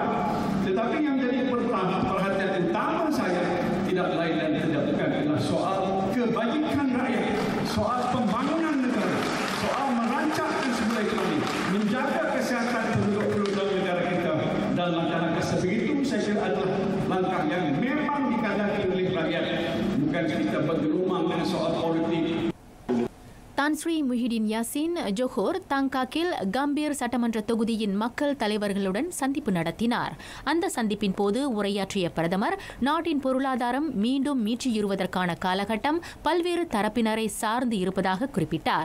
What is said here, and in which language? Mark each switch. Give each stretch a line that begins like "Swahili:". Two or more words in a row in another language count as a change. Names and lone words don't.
Malay: Tetapi yang jadi perhatian utama saya tidak lain dan tidak bukan adalah soal kebajikan rakyat, soal pembangunan negara, soal merancangkan sebuah ekonomi, menjaga kesihatan penduduk-penduduk negara kita dan langkah-langkah sebegitu saya kira adalah langkah yang memang dikandaki oleh rakyat, bukan kita bergelumang dengan soal politik.
Tamil: தான் ஸ்ரீ முஹிடின் யாசின் ஜோஹர் தாங்காக்கில் கம்பீர் சட்டமன்ற தொகுதியின் மக்கள் தலைவர்களுடன் சந்திப்பு நடத்தினார். அந்த சந்திப்பின் போது உரையாற்றிய பிரதமர் நாட்டின் பொருளாதாரம் மீண்டும் மீட்சியுறுவதற்கான காலகட்டம் பல்வேறு தரப்பினரை சார்ந்து இருப்பதாக குறிப்பிட்டார்.